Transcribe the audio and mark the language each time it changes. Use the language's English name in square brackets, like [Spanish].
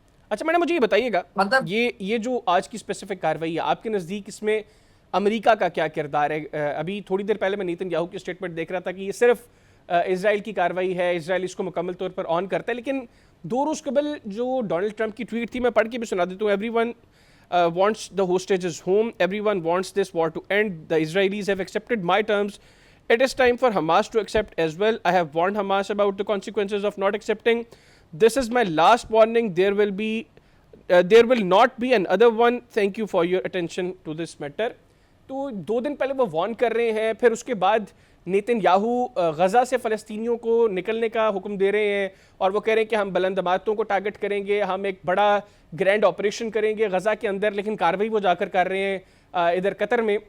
[Urdu] اچھا میڈم مجھے یہ بتائیے گا، مطلب یہ جو آج کی اسپیسیفک کارروائی ہے آپ کے نزدیک اس میں امریکہ کا کیا کردار ہے؟ ابھی تھوڑی دیر پہلے میں نیتن یاہو کی اسٹیٹمنٹ دیکھ رہا تھا کہ یہ صرف اسرائیل کی کارروائی ہے، اسرائیل اس کو مکمل طور پر آن کرتا ہے، لیکن 2 روز قبل جو ڈونلڈ ٹرمپ کی ٹویٹ تھی میں پڑھ کے بھی سنا دیتا ہوں. [English] Everyone wants the hostages home. Everyone wants this war to end. The Israelis have accepted my terms. It is time for Hamas to accept as well. I have warned Hamas about the consequences of not accepting. This is my last warning. There will not be another one. Thank you for your attention to this matter. [Urdu] تو 2 دن پہلے وہ Warren کر رہے ہیں، پھر اس کے بعد Nitin Yahoo Gaza سے فلسطینیوں کو نکلنے کا حکم دے رہے ہیں اور وہ کہہ رہے ہیں کہ ہم بلند عمارتوں کو ٹارگٹ کریں گے، ہم ایک بڑا گرینڈ آپریشن کریں گے غزہ کے اندر، لیکن کارروائی وہ جا کر رہے ہیں ادھر قطر میں.